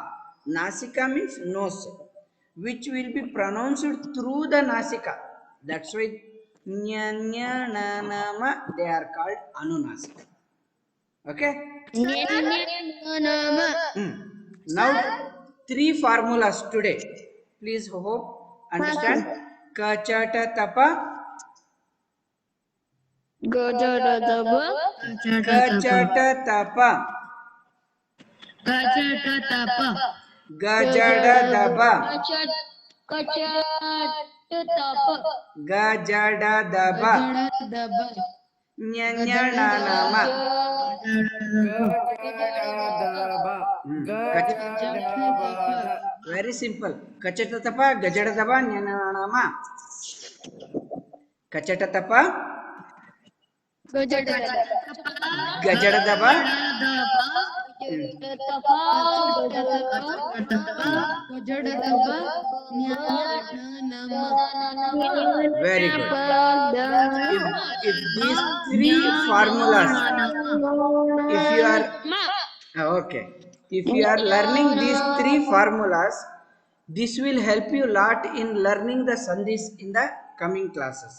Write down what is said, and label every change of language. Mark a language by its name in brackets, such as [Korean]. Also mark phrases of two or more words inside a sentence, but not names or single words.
[English] Nasika means nose, which will be pronounced through the nasika. That's why nyanyananama they are called anunasika. Okay. [Sanskrit] Nyanya nama. [English] Now three formulas today. Please hope understand. [Sanskrit] Kachata tapa, Gajada daba. kachata tapa, Kachata tapa. gajada daba, Kacat. Kacat. Tapa. gajada daba, Gajada daba. nyanyananama. [English] Very simple. [Sanskrit] Kachata tapa, gajada daba, nyanyananama. Kachata tapa, Gajada daba. gajada daba. Gajada daba. Nama. [English] Very good. If these three formulas, if you are okay, if you are learning these three formulas, this will help you lot in learning the sandhis in the coming classes.